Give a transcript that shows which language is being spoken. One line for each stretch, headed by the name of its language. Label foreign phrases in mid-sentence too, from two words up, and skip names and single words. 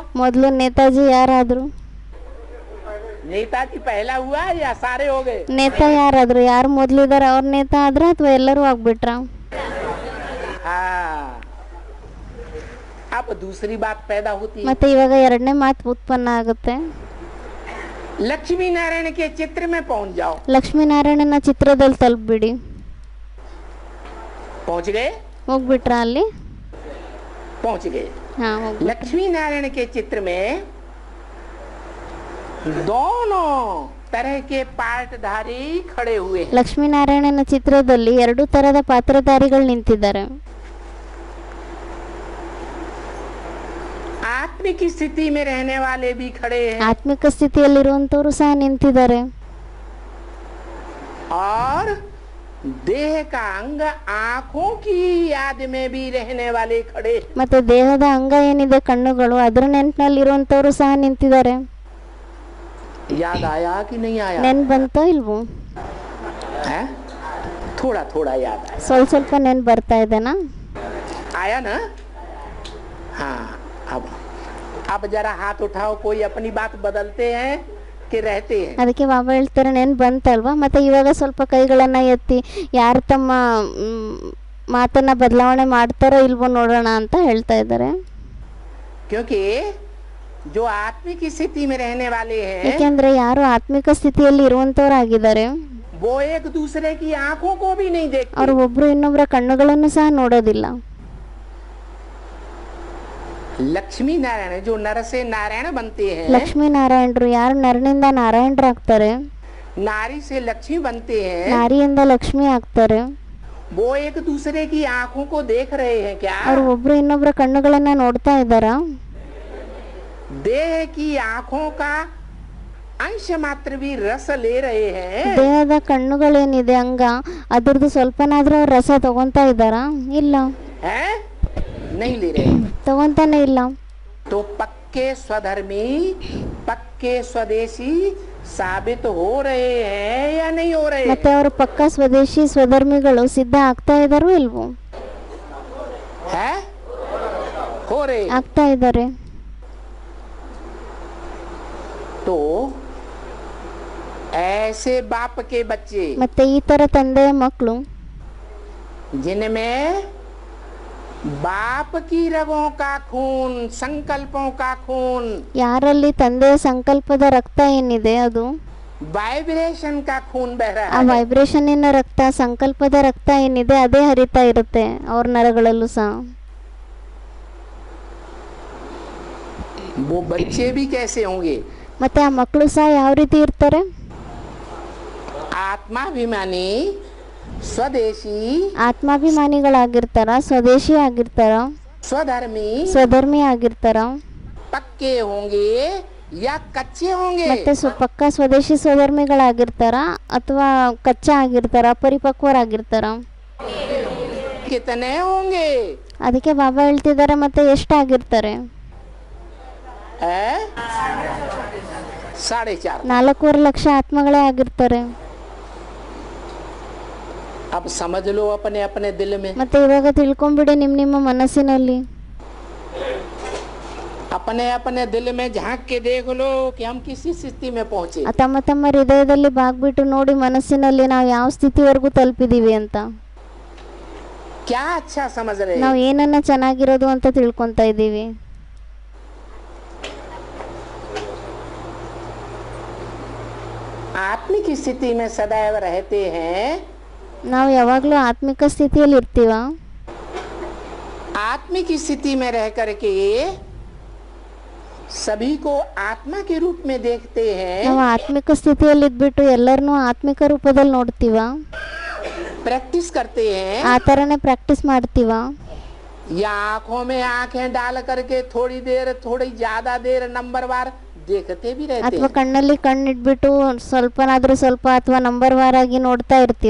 Kannada: ಮೊದಲು ನೇತಾಜಿ ಯಾರಾದ್ರು?
Hindi: नेताजी पहला हुआ या सारे हो गए?
Kannada: ನೇತಾ ಯಾರಾದ್ರು? ಯಾರು ಮೊದ್ಲಿದಾರೆ ಅವ್ರ ನೇತಾ ಆದ್ರ ಅಥವಾ ಎಲ್ಲರೂ ಆಗ್ಬಿಟ್ರ?
Hindi: हाँ, अब दूसरी बात पैदा होती है।
Kannada: ಮತ್ತೆ ಇವಾಗ ಎರಡನೇ ಮಾತು ಉತ್ಪನ್ನ ಆಗುತ್ತೆ.
Hindi: लक्ष्मी नारायण के चित्र में पहुंच जाओ।
Kannada: ಲಕ್ಷ್ಮೀನಾರಾಯಣನ ಚಿತ್ರದಲ್ಲಿ ತಲುಪ್ಬಿಡಿ.
Hindi: पहुंच गए?
Kannada: ಹೋಗ್ಬಿಟ್ರ ಅಲ್ಲಿ?
Hindi: पहुंच गए।
Kannada: ಹಾ,
Hindi: लक्ष्मी नारायण के चित्र में दोनों तरह के पार्टधारी खड़े हुए हैं।
Kannada: ಲಕ್ಷ್ಮೀನಾರಾಯಣನ ಚಿತ್ರದಲ್ಲಿ ಎರಡು ತರದ ಪಾತ್ರಧಾರಿಗಳು ನಿಂತಿದ್ದಾರೆ.
Hindi: आत्मिक स्थिति में रहने वाले भी खड़े हैं
Kannada: ಆತ್ಮಿಕ ಸ್ಥಿತಿಯಲ್ಲಿರುವಂತವರು ಸಹ ನಿಂತಿದ್ದಾರೆ.
Hindi: और देह का अंग आंखों की याद में भी रहने वाले खड़े।
Kannada: ಮತ್ತೆ ದೇಹದ ಅಂಗ ಏನಿದೆ ಕಣ್ಣುಗಳು, ಅದರ ನೆನಪಿನಲ್ಲಿರುವಂಥವ್ರು ಸಹ ನಿಂತಿದ್ದಾರೆ.
Hindi: याद आया कि नहीं आया?
Kannada: ನೆನ್ ಬಂತೋ ಇಲ್ವೋ?
Hindi: है थोड़ा थोड़ा याद आया।
Kannada: ಸ್ವಲ್ಪ ನೆನ್ ಬರ್ತಾ ಇದೆನಾ?
Hindi: आया ना? हाँ, अब जरा हाथ उठाओ, कोई अपनी बात बदलते हैं कि रहते हैं?
Kannada: ಅದಕ್ಕೆ ಬಾಬಾ ಹೇಳ್ತಾರೆ ನೆನ್ ಬಂತಲ್ವಾ, ಮತ್ತೆ ಇವಾಗ ಸ್ವಲ್ಪ ಕೈಗಳನ್ನ ಎತ್ತಿ ಯಾರು ತಮ್ಮ ಮಾತನ್ನ ಬದಲಾವಣೆ ಮಾಡ್ತಾರೋ ಇಲ್ವೋ ನೋಡೋಣ ಅಂತ ಹೇಳ್ತಾ ಇದ್ದಾರೆ.
Hindi: क्योंकि जो आत्मिक स्थिति में रहने वाले हैं,
Kannada: ಯಾಕೆಂದ್ರೆ ಯಾರು ಆತ್ಮಿಕ ಸ್ಥಿತಿಯಲ್ಲಿ ಇರುವಂತವರಾಗಿದ್ದಾರೆ
Hindi: वो एक दूसरे की आंखों को भी नहीं देखते।
Kannada: ಅವರು ಒಬ್ರು ಇನ್ನೊಬ್ಬರ ಕಣ್ಣುಗಳನ್ನು ಸಹ ನೋಡೋದಿಲ್ಲ.
Hindi: लक्ष्मी नारायण जो नर से नारायण बनते हैं,
Kannada: ಲಕ್ಷ್ಮೀ ನಾರಾಯಣರು ಯಾರು ನರನಿಂದ ನಾರಾಯಣರಾಗ್ತಾರೆ,
Hindi: नारी से लक्ष्मी बनते हैं,
Kannada: ನಾರಿಯಿಂದ ಲಕ್ಷ್ಮಿ ಆಗ್ತಾರೆ.
Hindi: वो एक दूसरे की आंखों को देख रहे हैं क्या?
Kannada: ಅವರು ಒಬ್ರು ಇನ್ನೊಬ್ಬರ ಕಣ್ಣುಗಳನ್ನ ನೋಡ್ತಾ ಇದ್ದಾರಾ?
Hindi: देह की आंखों का अंश मात्र भी रस ले रहे हैं।
Kannada: ದೇಹದ ಕಣ್ಣುಗಳೇನಿದೆ ಅಂಗ, ಅದ್ರದ್ದು ಸ್ವಲ್ಪನಾದ್ರೂ ಅವ್ರು ರಸ ತಗೊಂತಾ ಇದ್ದಾರಾ? ಇಲ್ಲ,
Hindi: हैं? नहीं ले रहे।
Kannada: ತಗೊಂತಾನೆ ಇಲ್ಲ.
Hindi: तो पक्के स्वधर्मी, पक्के स्वदेशी साबित हो रहे हैं या नहीं हो रहे?
Kannada: ಮತ್ತೆ ಅವರು ಪಕ್ಕ ಸ್ವದೇಶಿ ಸ್ವಧರ್ಮಿಗಳು ಸಿದ್ಧ ಆಗ್ತಾ ಇದ್ದಾರೋ ಇಲ್ವೋ?
Hindi: है हो रहे।
Kannada: ಆಗ್ತಾ ಇದ್ದಾರೆ.
Hindi: तो ऐसे बाप के बच्चे
Kannada: ಮತ್ತೆ ಈ ತರ ತಂದೆಯ ಮಕ್ಕಳು
Hindi: जिनमें बाप की रगों का खून, संकल्पों का खून,
Kannada: ಯಾರಲ್ಲಿ ತಂದೆಯ ಸಂಕಲ್ಪದ ರಕ್ತ ಏನಿದೆ ಅದು
Hindi: वाइब्रेशन का खून बह ಆ रहा है,
Kannada: ವೈಬ್ರೇಷನ್ನಿನ ರಕ್ತ, ಸಂಕಲ್ಪದ ರಕ್ತ ಏನಿದೆ ಅದೇ ಹರಿತಾ ಇರುತ್ತೆ ಅವ್ರ ನರಗಳಲ್ಲೂ ಸಹ.
Hindi: वो बच्चे भी कैसे होंगे?
Kannada: ಮತ್ತೆ ಆ ಮಕ್ಕಳು ಸಹ ಯಾವ ರೀತಿ ಇರ್ತಾರೆ?
Hindi: आत्माभिमानी, स्वदेशी,
Kannada: ಆತ್ಮಾಭಿಮಾನಿಗಳಾಗಿರ್ತಾರ, ಸ್ವದೇಶಿ ಆಗಿರ್ತಾರ,
Hindi: स्वधर्मी,
Kannada: ಸ್ವಧರ್ಮಿ ಆಗಿರ್ತಾರ,
Hindi: पक्के होंगे या कच्चे होंगे?
Kannada: ಮತ್ತೆ ಪಕ್ಕ ಸ್ವದೇಶಿ ಸ್ವಧರ್ಮಿಗಳಾಗಿರ್ತಾರ ಅಥವಾ ಕಚ್ಚಾ ಆಗಿರ್ತಾರ, ಪರಿಪಕ್ವರಾಗಿರ್ತಾರ.
Hindi: कितने होंगे?
Kannada: ಅದಕ್ಕೆ ಬಾಬಾ ಹೇಳ್ತಿದ್ದಾರೆ ಮತ್ತೆ ಎಷ್ಟಾಗಿರ್ತಾರೆ? 4.5 4.25 ಲಕ್ಷ ಆತ್ಮಗಳೇ ಆಗಿರ್ತಾರೆ.
Hindi: अब समझ लो अपने अपने दिल में,
Kannada: ಮತ್ತೆ ಇವಾಗ ತಿಳ್ಕೊಂಬಿಡಿ ನಿಮ್ಮ ಮನಸ್ಸಿನಲ್ಲಿ,
Hindi: अपने अपने दिल में झांक के देख लो कि हम किस स्थिति में पहुंचे।
Kannada: ತಮ್ಮ ತಮ್ಮ ಹೃದಯದಲ್ಲಿ ಬಾಗ್ಬಿಟ್ಟು ನೋಡಿ ಮನಸ್ಸಿನಲ್ಲಿ ನಾವು ಯಾವ ಸ್ಥಿತಿವರೆಗೂ ತಲುಪಿದೀವಿ ಅಂತ.
Hindi: क्या अच्छा समझ रहे
Kannada: ನಾವು
Hindi: हैं?
Kannada: ಏನನ್ನ ಚೆನ್ನಾಗಿರೋದು ಅಂತ ತಿಳ್ಕೊಂತಾ ಇದ್ದೀವಿ.
Hindi: आत्मिक स्थिति में सदैव रहते हैं,
Kannada: ನಾವು ಯಾವಾಗಲೂ ಆತ್ಮಿಕ ಸ್ಥಿತಿಯಲ್ಲಿ ಇರ್ತೀವ.
Hindi: आत्मिक स्थिति में रह करके सभी को आत्मा के रूप में देखते हैं,
Kannada: ನಾವು ಆತ್ಮಿಕ ಸ್ಥಿತಿಯಲ್ಲಿ ಇದ್ಬಿಟ್ಟು ಎಲ್ಲರನ್ನೂ ಆತ್ಮಿಕ ರೂಪದಲ್ಲಿ ನೋಡ್ತೀವ,
Hindi: प्रैक्टिस करते हैं,
Kannada: ಆ ಥರನೇ ಪ್ರಾಕ್ಟೀಸ್ ಮಾಡ್ತೀವ.
Hindi: या आंखों में आंखें डाल करके थोड़ी देर, थोड़ी ज्यादा देर नंबरवार देखते भी रहते
Kannada: ಅಥವಾ
Hindi: हैं।
Kannada: ಕಣ್ಣಲ್ಲಿ ಕಣ್ಣಿಟ್ಬಿಟ್ಟು ಸ್ವಲ್ಪನಾದ್ರೂ ಸ್ವಲ್ಪ ಅಥವಾ ನಂಬರ್ ವಾರಾಗಿ ನೋಡ್ತಾ ಇರ್ತೀವ.